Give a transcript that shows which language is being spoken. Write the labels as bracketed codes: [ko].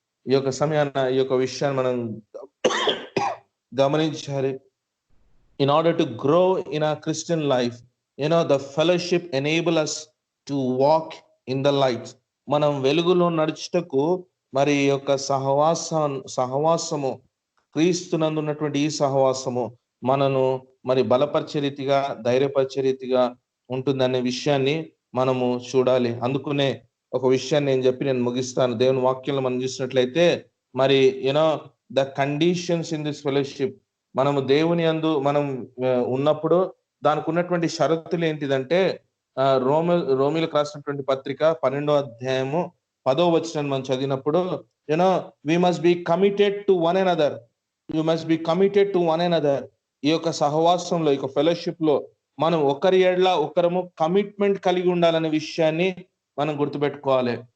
[te] ఈ యొక్క సమయాన ఈ యొక్క విషయాన్ని మనం గమనించాలి. [en] In order to grow in our Christian life, the fellowship enable us to walk in the light. [te] మనం వెలుగులో నడుచుటకు మరి యొక్క సహవాసము క్రీస్తునందు ఉన్నటువంటి ఈ సహవాసము మనను మరి బలపరిచే రీతిగా, ధైర్యపరిచే రీతిగా ఉంటుందనే విషయాన్ని మనము చూడాలి. అందుకునే ఒక విషయాన్ని నేను ముగిస్తాను. దేవుని వాక్యంలో మనం చూసినట్లయితే మరి [en] the conditions in this fellowship, [te] మనము దేవుని యందు మనం ఉన్నప్పుడు దానికి ఉన్నటువంటి షరతులు ఏంటిదంటే, రోమిలకు రాసినటువంటి పత్రిక 12వ అధ్యాయము 10వ వచనం మనం చదివినప్పుడు [en] we must be committed to one another. You must be committed to one another. [te] ఈ యొక్క సహవాసంలో, ఈ యొక్క ఫెలోషిప్ లో మనం ఒకరి ఎడల ఒకరము కమిట్మెంట్ కలిగి ఉండాలనే విషయాన్ని మనం గుర్తుపెట్టుకోవాలి.